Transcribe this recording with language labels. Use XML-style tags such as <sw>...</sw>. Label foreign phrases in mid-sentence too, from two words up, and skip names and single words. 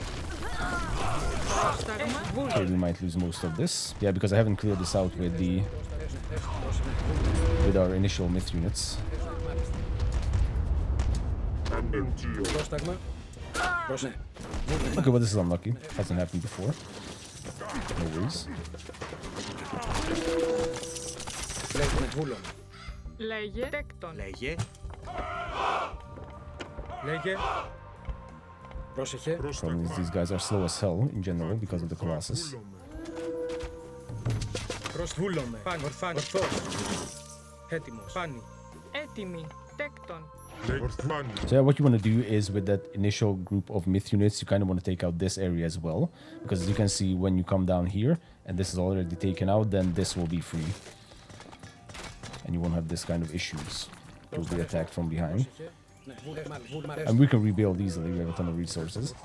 <en>Okay, we might lose most of this. Yeah, because I haven't cleared this out with our initial myth units. Okay, well this is unlucky. Hasn't happened before. No worries.</en> <el>Λέγε. Τέκτον. Λέγε. Λέγε. Πρόσεχε.</el> <en>Problem is these guys are slow as hell in general because of the Colossus.</en> <el>Προσβούλομαι. Πάνι. Ορθάνι. Ορθός. Έτοιμος. Πάνι. Έτοιμη. Τέκτον.</el> <en>So yeah, what you want to do is with that initial group of myth units, you kind of want to take out this area as well. Because as you can see, when you come down here, and this is already taken out, then this will be free. And you won't have this kind of issues. You'll be attacked from behind. And we can rebuild easily, we have a ton of resources.</en>